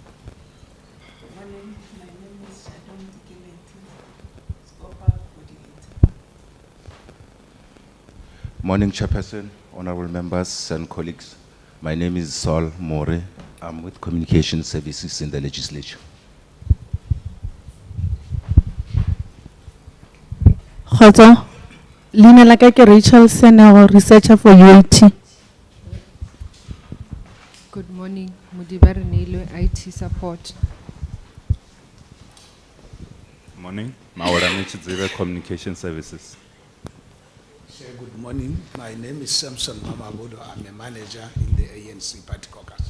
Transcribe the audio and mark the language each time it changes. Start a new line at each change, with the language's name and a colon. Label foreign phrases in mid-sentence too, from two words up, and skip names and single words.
English: Good morning, my name is Shadon Dikileti, Scopa coordinator. Morning, Chairperson, honorable members and colleagues. My name is Saul More. I'm with Communication Services in the legislature.
Northern Sotho: Kgotso, leina la ka ke Rachel Senero,
English: researcher for UAT. Good morning, Mudibare Nilo, IT support. Morning, Maura Michidzive, Communication Services. Chair, good morning. My name is Samson Mamabudo. I'm a manager in the ANC Party Caucus.